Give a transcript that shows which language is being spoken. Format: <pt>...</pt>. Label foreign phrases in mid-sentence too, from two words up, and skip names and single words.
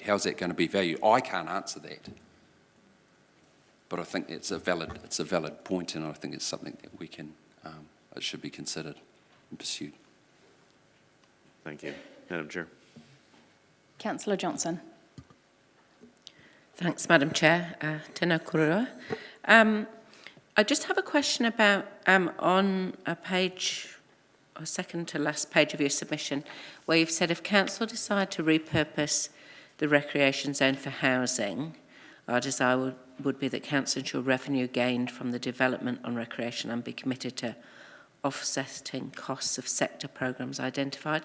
<en>How's that going to be valued? I can't answer that, but I think it's a valid point, and I think it's something that we can, it should be considered and pursued. Thank you, Madam Chair. Councillor Johnson. Thanks, Madam Chair.</en> <mi>Tēnā kōrero.</mi> <en>I just have a question about on a page, or second to last page of your submission, where you've said if council decide to repurpose the recreation zone for housing, our desire would be that council ensure revenue gained from the development on recreation and be committed to offsetting costs of sector programmes identified.</en>